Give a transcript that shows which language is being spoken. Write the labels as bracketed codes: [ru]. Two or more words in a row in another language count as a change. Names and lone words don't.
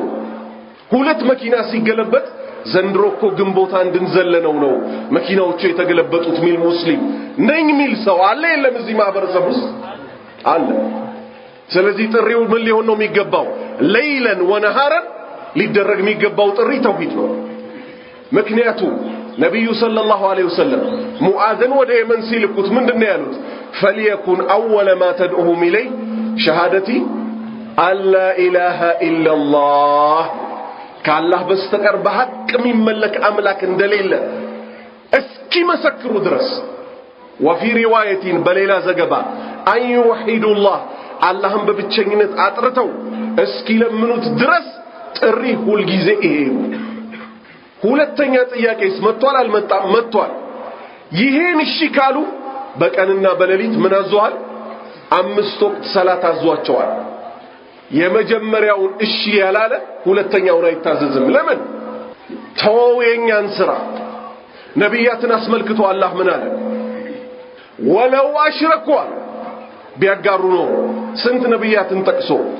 [am] ሁለት መኪና ሲገለበጥ ዘንድሮ እኮ ግንቦት አንድን ዘለነው ነው መኪናዎቹ የተገለበጡት ሚል ሙስሊም ነኝ ሚል ሰው አለ የለም እዚህ ማህበረሰብ ውስጥ አለ ስለዚህ ጥሪው ምን ሊሆን ነው የሚገባው [ar] ليلا ونهارا [am] ሊደረግ የሚገባው ጥሪ ተውሂድ ነው ምክንያቱም ነብዩ [ar] صلى الله عليه وسلم [am] ሙአዝን ወደ የመን ሲልኩት ምንድነው ያሉት [ar] فليكن اول ما تدعوهم اليه شهادتي الا اله الا الله كالله بستقر بحق [am] የሚመለክ አምላክ እንደሌለ እስኪ መሰክሩ ድረስ [ar] وفي روايه [am] በሌላ ዘገባ [ar] أن يوحدوا الله [am] አላህን በብቸኝነት አጥርተው እስኪ ለምኑት ድረስ ጥሪ ሁሉ ጊዜ ይሄ ሁለተኛ ጥያቄስ መጥቷል አልመጣም መጥቷል ይሄን እሺ ካሉ በቀንና በሌሊት ምን አዟል አምስት ወቅት ሰላት አዟቸዋል የመጀመሪያውን እሺ ያላለ ሁለተኛውን አይታዘዝም ለምን ተወየኛን ስራ ነብያትን አስመልክቶ አላህ ምን አለ [ar] ولو أشركوا [am] ቢያጋሩ ነው ስንት ነብያትን ጠቅሶ